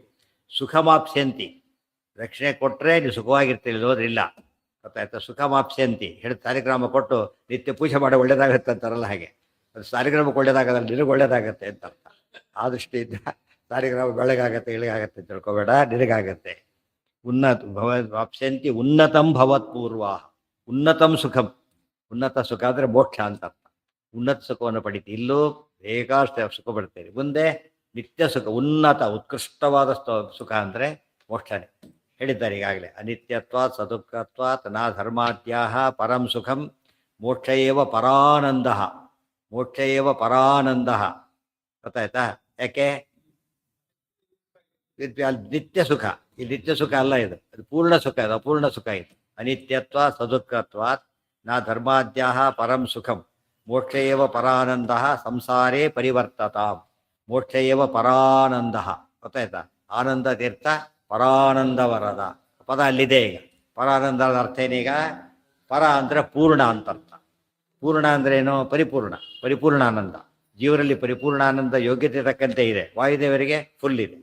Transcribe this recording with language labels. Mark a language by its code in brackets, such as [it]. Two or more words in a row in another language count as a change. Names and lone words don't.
[kn] ಸುಖಮಾಪ್ಸ್ಯಂತಿ, ರಕ್ಷಣೆ ಕೊಟ್ಟರೆ ನೀವು ಸುಖವಾಗಿರ್ತೀರಿ, ಹೋದ್ರಿಲ್ಲ, ಗೊತ್ತಾಯ್ತಾ? ಸುಖಮಾಪ್ಸ್ಯಂತಿ ಹೇಳಿ ಸಾಲಿಗ್ರಾಮ ಕೊಟ್ಟು ನಿತ್ಯ ಪೂಜೆ ಮಾಡಿ ಒಳ್ಳೇದಾಗತ್ತೆ ಅಂತಾರಲ್ಲ, ಹಾಗೆ ಅದು ಸಾಲಿಗ್ರಾಮಕ್ಕೆ ಒಳ್ಳೇದಾಗಲ್ಲ, ನಿನಗೆ ಒಳ್ಳೇದಾಗತ್ತೆ ಅಂತ ಅರ್ಥ. ಆ ದೃಷ್ಟಿಯಿಂದ ಸಾಲಿಗ್ರಾಮ ಬೆಳಗಾಗತ್ತೆ ಇಳಿಗಾಗತ್ತೆ ತಿಳ್ಕೊಬೇಡ, ನಿನಗಾಗತ್ತೆ. [sa] ಉನ್ನತ ವಾಪ್ಸ್ಯಂತಿ ಉನ್ನತಂ ಭವತ್ಪೂರ್ವ. ಉನ್ನತಂ ಸುಖಂ, [kn] ಉನ್ನತ ಸುಖ ಅಂದರೆ ಮೋಕ್ಷ ಅಂತ ಅರ್ಥ. ಉನ್ನತ ಸುಖವನ್ನು ಪಡಿತೀವಿ, ಇಲ್ಲೂ ಬೇಕಾಷ್ಟು ಸುಖ ಪಡ್ತೀರಿ, ಮುಂದೆ ನಿತ್ಯ ಸುಖ, ಉನ್ನತ ಉತ್ಕೃಷ್ಟವಾದ ಸುಖ ಅಂದರೆ ಮೋಕ್ಷನೇ ಹೇಳಿದ್ದಾರೆ ಈಗಾಗಲೇ. [sa] ಅನಿತ್ಯತ್ವಾತ್ ಸದುಃಖತ್ವಾತ್ ನಾ ಧರ್ಮಾದ್ಯಾಹ ಪರಂ ಸುಖಂ ಮೋಕ್ಷ ಏವ ಪರಾನಂದ. ಮೋಕ್ಷ ಏವ ಪರಾನಂದ, [kn] ಗೊತ್ತಾಯ್ತಾ? ಯಾಕೆ? ನಿತ್ಯ ಸುಖ, ಈ ನಿತ್ಯ ಸುಖ ಅಲ್ಲ ಇದು, ಅದು ಪೂರ್ಣ ಸುಖ, ಇದು ಅಪೂರ್ಣ ಸುಖ ಇದು. [sa] ಅನಿತ್ಯತ್ವ ಸದುಃಖತ್ವಾತ್ ನಾ ಧರ್ಮಾದ್ಯಾಹ ಪರಂ ಸುಖಂ ಮೋಕ್ಷ ಏವ ಪರಾನಂದ ಸಂಸಾರೇ ಪರಿವರ್ತತಾಂ. ಮೋಕ್ಷ ಏವ ಪರಾನಂದ, [kn] ಗೊತ್ತಾಯ್ತಾ? ಆನಂದ ತೀರ್ಥ ಪರಾನಂದ ವರದ ಪದ ಅಲ್ಲಿದೆ. ಈಗ ಪರಾನಂದದ ಅರ್ಥ ಏನೀಗ? ಪರ ಅಂದರೆ ಪೂರ್ಣ ಅಂತ ಅರ್ಥ. ಪೂರ್ಣ ಅಂದ್ರೆ ಏನು? ಪರಿಪೂರ್ಣ, ಪರಿಪೂರ್ಣ ಆನಂದ. ಜೀವರಲ್ಲಿ ಪರಿಪೂರ್ಣ ಆನಂದ ಯೋಗ್ಯತೆ ತಕ್ಕಂತೆ ಇದೆ, ವಾಯುದೇವರಿಗೆ ಫುಲ್ ಇದೆ.